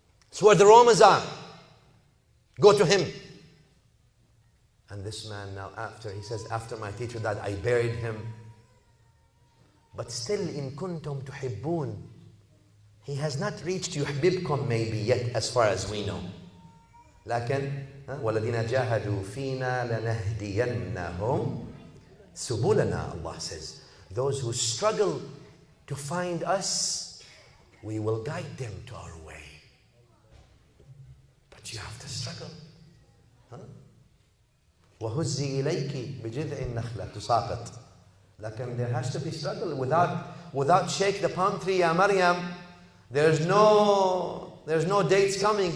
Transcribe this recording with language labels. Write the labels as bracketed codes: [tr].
[en] It's where the Romans are. Go to him. And this man now, he says, after my teacher died, I buried him. But still, in kuntum tuhibbun, he has not reached yuhbibkum maybe yet, as far as we know. [ar] لكن وَالَّذِينَ جَاهَدُوا فِينَا لَنَهْدِيَنَّهُمْ سُبُلَنَا, [en] Allah says. Those who struggle to find us, we will guide them to our way. But you have to struggle. [ar] وَهُزِّي إِلَيْكِ بِجِذْعِ النَّخْلَةِ تُسَاقِطْ. [en] Like, there has to be struggle. Without shake the palm tree, ya Maryam, there's no dates coming.